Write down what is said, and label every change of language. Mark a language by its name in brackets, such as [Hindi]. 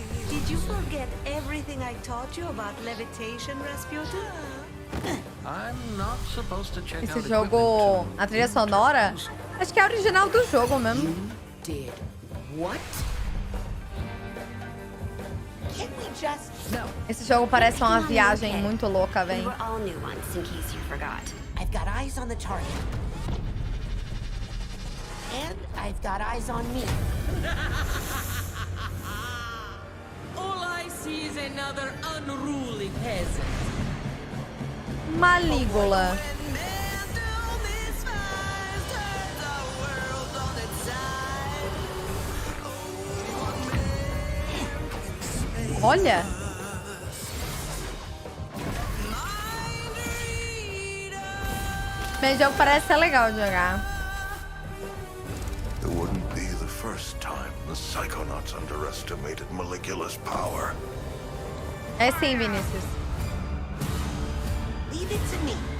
[English] Did you forget everything I taught you about levitation, Rasputin? I'm not supposed to check [Portuguese] Esse jogo, a trilha sonora, acho que é a original do jogo mesmo. [English] Did what? Can't we just... No. [Portuguese] Esse jogo parece uma viagem muito louca, [English] We [Portuguese] velho. [English] were all new ones, in case you forgot. I've got eyes on the target. And I've got eyes on me. All I see is another unruly peasant. [Portuguese] Malígula. Olha. Esse jogo parece ser legal de jogar. [English] It wouldn't be the first time the Psychonauts underestimated Maligula's power. [Portuguese] É sim, Vinícius. [English] Leave it to me.